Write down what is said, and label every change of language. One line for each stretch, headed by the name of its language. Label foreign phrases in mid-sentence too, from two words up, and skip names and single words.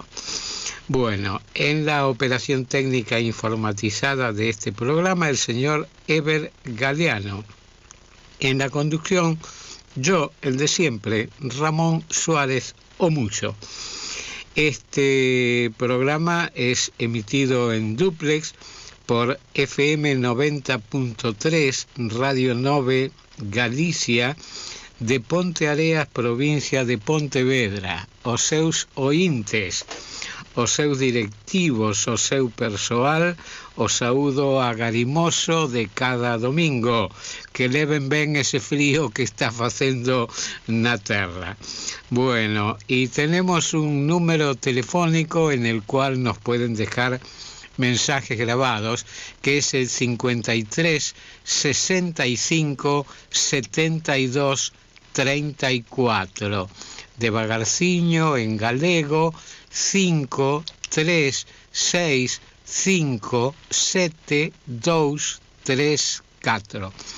Spanish: Bueno, en la operación técnica informatizada de este programa, el señor Eber Galeano. En la conducción, yo, el de siempre, Ramón Suárez Omucho. Este programa es emitido en dúplex por FM 90.3, Radio 9, Galicia, de Ponteareas, provincia de Pontevedra.
Galician: Os seus ointes, os seus directivos, o seu persoal, o saúdo agarimoso de cada domingo, que leven ben ese frío que está facendo na terra.
Spanish: Bueno, y tenemos un número telefónico en el cual nos pueden dejar mensajes grabados, que es el 53 65 72 34.
Galician: De Vagarciño, en galego, 5 3 6 5 7 2 3 4.